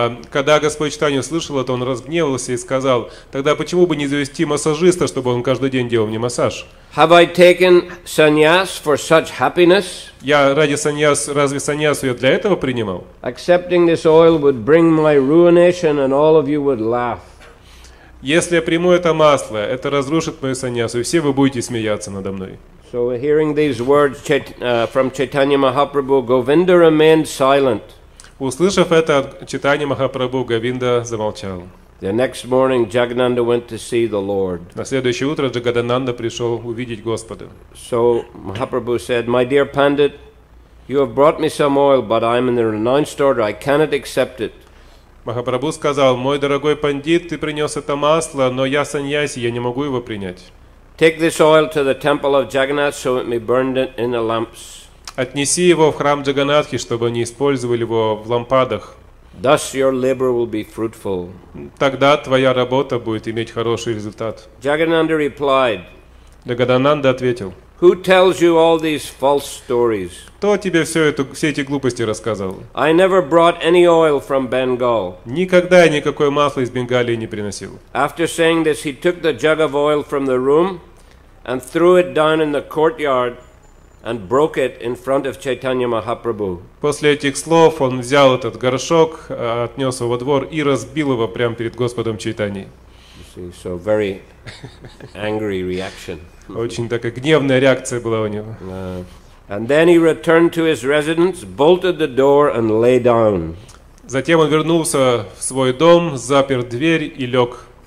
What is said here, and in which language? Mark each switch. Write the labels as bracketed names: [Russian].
[Russian] Когда Господь Чайтанья услышал это, он разгневался и сказал: тогда почему бы не завести массажиста, чтобы он каждый день делал мне массаж? [English] Have I taken sannyas for such happiness? [Russian] Я разве саньясу я для этого принимал? [English] Accepting this oil would bring my ruination, and all of you would laugh. [Russian] Если я приму это масло, это разрушит мою саньясу, и все вы будете смеяться надо мной. [English] So hearing these words from Chaitanya Mahaprabhu, Govinda remained silent. [Russian] Услышав это от Чайтаньи Махапрабху, Говинда замолчал. [English] The next morning, Jagannatha went to see the Lord. [Russian] На следующее утро Джагадананда пришел увидеть Господа. [English] So Mahaprabhu said, "My dear Pandit, you have brought me some oil, but I am in the renounced order. I cannot accept it." [Russian] Махапрабху сказал: мой дорогой пандит, ты принес это масло, но я саньяси, я не могу его принять. [English] Take this oil to the temple of Jagannath, so it may burn in the lamps. [Russian] Отнеси его в храм Джаганатхи, чтобы они использовали его в лампадах. [English] Thus your labor will be fruitful. [Russian] Тогда твоя работа будет иметь хороший результат. [English] Jagannatha replied, [Russian] Джагадананда ответил: [English] "Who tells you all these false stories? [Russian] кто тебе все эти глупости рассказал? [English] I never brought any oil from Bengal." [Russian] Никогда я никакое масло из Бенгалии не приносил. [English] After saying this, he took the jug of oil from the room and threw it down in the courtyard and broke it in front of Chaitanya Mahaprabhu. [Russian] После этих слов он взял этот горшок, отнес его во двор и разбил его прямо перед Господом Чайтаньей. [English] So very angry reaction. [Russian] Очень такая гневная реакция была у него. [English] And then he returned to his residence, bolted the door and lay down. [Russian] Затем он вернулся в свой дом, запер дверь и лег.